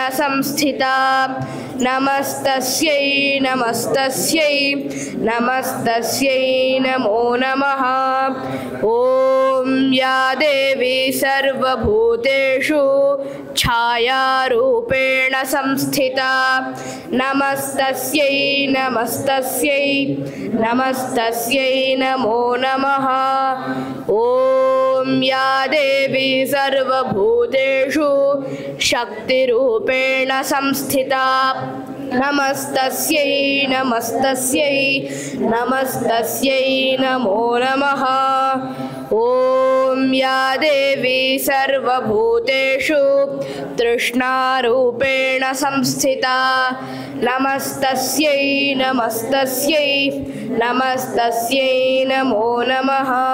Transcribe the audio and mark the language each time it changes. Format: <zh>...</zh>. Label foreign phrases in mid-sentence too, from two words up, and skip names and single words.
<sa>సంస్థితా నమస్తస్యై నమస్తస్యై నమస్తస్యై నమో నమః ఓం యా దేవీ సర్వభూతేషు ఛాయారూపేణ సంస్థితా నమస్తస్యై నమస్తస్యై నమస్తస్యై నమో నమః ఓం యా దేవీ సర్వభూతేషు శక్తిరూపేణ సంస్థితా नमस्तस्यै नमस्तस्यै नमस्तस्यै नमो नमः। ॐ या देवी सर्वभूतेषु तृष्णारूपेण संस्थिता नमस्तस्यै नमस्तस्यै नमस्तस्यै नमो नमः।</sa>